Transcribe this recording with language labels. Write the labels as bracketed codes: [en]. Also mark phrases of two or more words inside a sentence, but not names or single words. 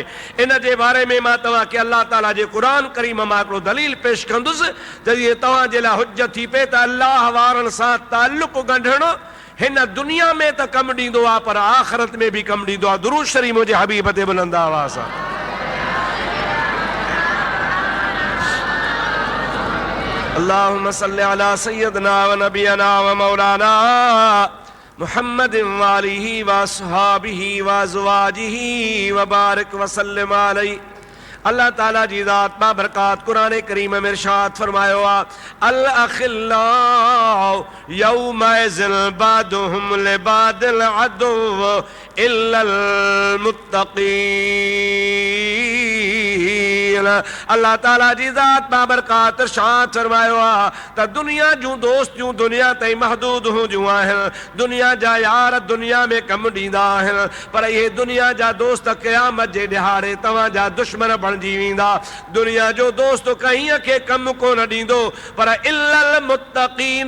[sd] इन जे बारे में मां तव्हांखे अल्लाह ताला जे क़ुरान करीम मां हिकिड़ो दलील पेश कंदुसि जॾहिं तव्हांजे लाइ हुज्जत थी पए त अल्लाह वारनि सां ताल्लुक़ ॻंढणु हिन दुनिया में त कमु ॾींदो आहे पर आख़िरत में बि कमु ॾींदो आहे। दुरूद शरीफ़ मुंहिंजे हबीब ते बुलंद आवाज़ सां [ar] اللهم صل على سيدنا ونبينا ومولانا محمد وآله وأصحابه وأزواجه وبارك وسلم عليه. [sd] अल्लाह ताला जी ज़ात बाबरकात कुरान करीम में इरशाद फरमायो आहे [ar] الأخلاء يومئذ بعضهم لبعض عدو إلا المتقين. [sd] अल्लाह ताला जी ज़ात बाबरकात इरशाद फरमायो आहे त दुनिया जूं दोस्तियूं दुनिया ताईं महदूद हूंदियूं आहिनि, दुनिया जा यार दुनिया में कमु ॾींदा आहिनि पर इहे दुनिया जा दोस्त क़यामत जे ॾिहाड़े तव्हांजा दुश्मन बणिजी वेंदा। दुनिया जो दोस्त कंहिं खे कमु कोन ॾींदो पर [ar] إلا المتقين.